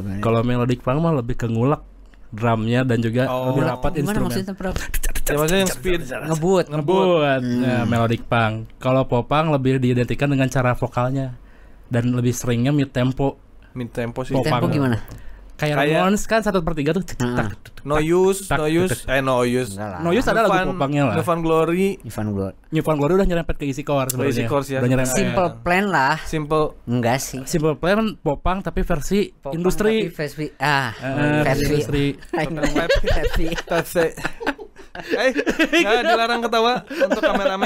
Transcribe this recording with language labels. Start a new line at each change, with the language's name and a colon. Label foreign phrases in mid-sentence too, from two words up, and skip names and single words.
Indonesian: Kalau
English: melodic punk
Indonesian: mah lebih ke ngulek drumnya dan juga lebih rapat Gimana instrumen. maksudnya Prabu? Ya maksudnya yang speed. Ngebut. Nah,
English: melodic punk.
Indonesian: Kalau popang lebih diidentikan dengan cara vokalnya dan lebih seringnya
English: mid tempo. Mid tempo
Indonesian: sih. Popang. Tempo gimana? Kayak Ramones kan 1/3 tuh. No use. No use. Enggak lah. No Use ada lagu popangnya lah. Novan Glory. Ivan Glory. New Found Glory udah nyerempet ke isi core sebenarnya. Isi core sih ya. Udah nyerempet. Simple Plan lah. Simple. Enggak sih. Simple Plan popang tapi versi Popang industri. tapi versi Versi industri. versi. Nggak dilarang ketawa untuk kameramen.